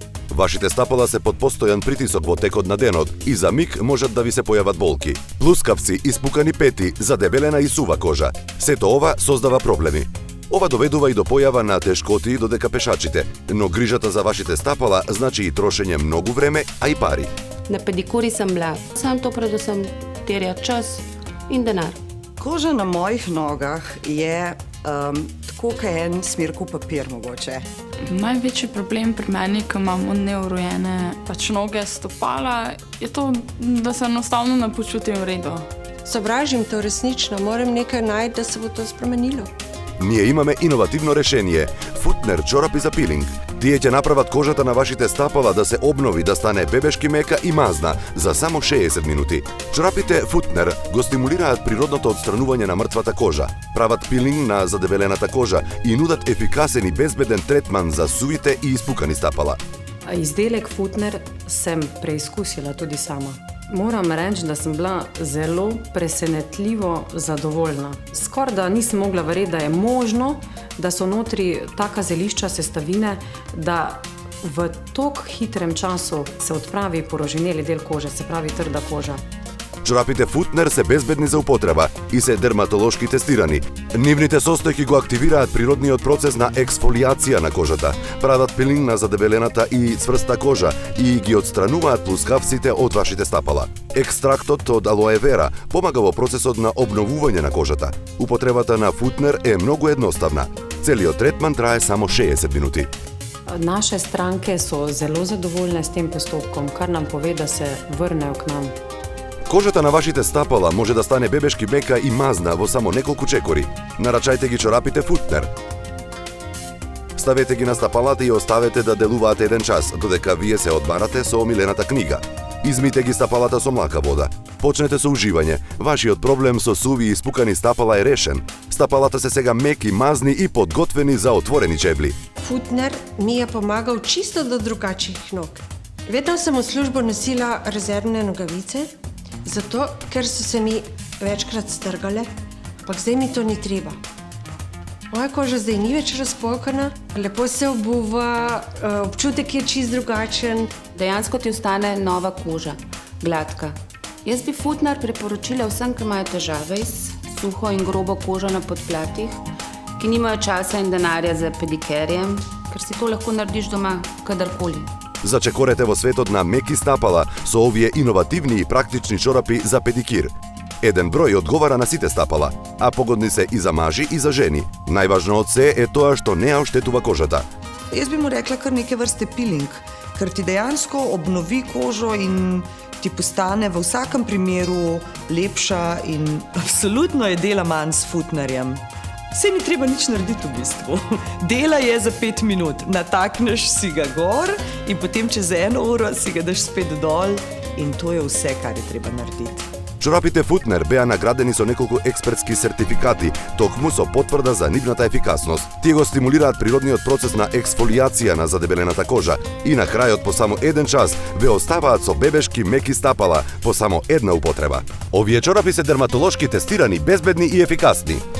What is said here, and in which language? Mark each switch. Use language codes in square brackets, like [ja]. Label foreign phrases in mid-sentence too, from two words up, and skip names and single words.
[mk] Вашите стапала се под постојан притисок во текот на денот и за миг можат да ви се појават болки. Плускавци, испукани пети, задебелена и сува кожа. Сето ова создава проблеми. Ова доведува и до појава на тешкоти додека пешачите, но грижата за вашите стапала значи и трошење многу време, а и пари. [sl] Na pedikuri sem bila. Сам to predvsem terja čas in denar. Koža na mojih nogah je tako kot en smirkov papir mogoče. Največji problem pri meni, ko imamo neurojene noge, stopala, je to, da se enostavno ne počutim v redu. Sovražim to resnično, moram nekaj najti, da se bo to spremenilo. [mk] Ние имаме иновативно решение – Footner чорапи за пилинг. Тие ќе направат кожата на вашите стапала да се обнови, да стане бебешки мека и мазна за само 60 минути. Чорапите Footner го стимулираат природното отстранување на мртвата кожа, прават пилинг на задебелената кожа и нудат ефикасен и безбеден третман за сувите и испукани стапала. [sl] Izdelek Footner sem preizkusila tudi sama. Moram reči, da sem bila zelo presenetljivo zadovoljna. Skoraj da nisem mogla verjeti, da je možno, da so notri taka zelišča, sestavine, da v tako hitrem času se odpravi poroženeli del kože, se pravi trda koža. [mk] Чорапите Footner се безбедни за употреба и се дерматолошки тестирани. Нивните состојки го активираат природниот процес на ексфолијација на кожата, прават пилинг на задебелената и цврста кожа и ги отстрануваат плускавците од вашите стапала. Екстрактот од алоe vera помага во процесот на обновување на кожата. Употребата на Footner е многу едноставна. Целиот третман трае само 60 минути. [sl] Naše stranke so zelo zadovoljne s tem postopkom, kar nam pove, da se vrnejo k nam. [mk] Кожата на вашите стапала може да стане бебешки мека и мазна во само неколку чекори. Нарачајте ги чорапите Footner. Ставете ги на стапалата и оставете да делуваат 1 час, додека вие се одмарате со омилената книга. Измите ги стапалата со млака вода. Почнете со уживање. Вашиот проблем со суви и испукани стапала е решен. Стапалата се сега меки, мазни и подготвени за отворени чебли. [sl] Footner mi je pomagal čisto do drugačnih nog. Vedno sem v službo nosila rezervne nogavice, zato ker so se mi večkrat strgale, ampak zdaj mi to ni treba. Moja koža zdaj ni več razpokana, lepo se obuva, občutek je čist drugačen. Dejansko ti ostane nova koža, gladka. Jaz bi Footner priporočila vsem, ki imajo težave s suho in grobo kožo na podplatih, ki nimajo časa in denarja za pedikerjem, ker si to lahko narediš doma kadarkoli. [mk] Зачекорете во светот на меки стапала со овие иновативни и практични чорапи за педикир. Еден број одговара на сите стапала, а погодни се и за мажи и за жени. Најважно од се е тоа што не ја оштетува кожата. [sl] Jaz bi mu rekla kar neke vrste peeling, ker ti dejansko obnovi kožo in ti postane v vsakem primeru lepša in absolutno je dela manj s Footnerjem. Saj ni treba nič narediti v bistvu. Dela je za 5 minut. Natakneš si ga gor in potem čez 1 uro si ga daš spet dol in to je vse, kar je treba narediti. [mk] Чорапите Footner беа наградени со неколку експертски сертификати, токму со потврда за нивната ефикасност. Тие го стимулираат природниот процес на ексфолијација на задебелената кожа и на крајот по само 1 час ве оставаат со бебешки меки стапала по само 1 употреба. Овие чорапи се дерматолошки тестирани, безбедни и ефикасни.